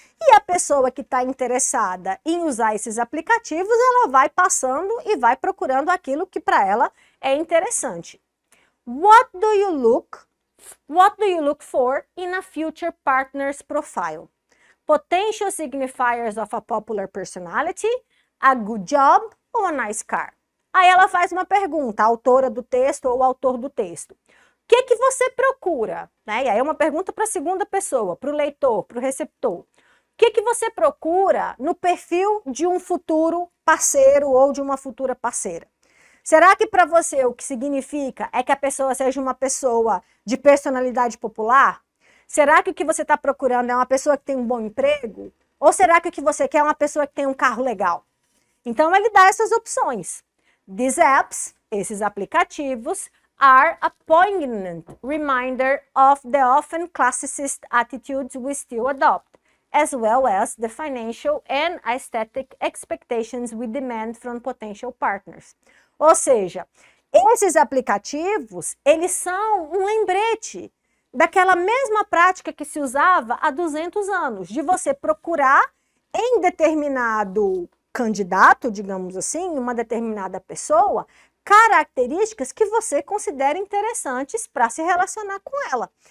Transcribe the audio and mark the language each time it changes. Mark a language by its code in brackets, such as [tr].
[pt] E a pessoa que está interessada em usar esses aplicativos, ela vai passando e vai procurando aquilo que para ela é interessante. [en] What do you look for in a future partner's profile? Potential signifiers of a popular personality, a good job ou a nice car? [pt] Aí ela faz uma pergunta, a autora do texto ou o autor do texto. O que você procura? Né? E aí é uma pergunta para a segunda pessoa, para o leitor, para o receptor. O que você procura no perfil de um futuro parceiro ou de uma futura parceira? Será que para você o que significa é que a pessoa seja uma pessoa de personalidade popular? Será que o que você está procurando é uma pessoa que tem um bom emprego? Ou será que o que você quer é uma pessoa que tem um carro legal? Então ele dá essas opções. [en] These apps, [pt] esses aplicativos, [en] are a poignant reminder of the often classicist attitudes we still adopt, as well as the financial and aesthetic expectations we demand from potential partners. [pt] Ou seja, esses aplicativos, eles são um lembrete daquela mesma prática que se usava há 200 anos, de você procurar em determinado candidato, digamos assim, uma determinada pessoa, características que você considera interessantes para se relacionar com ela.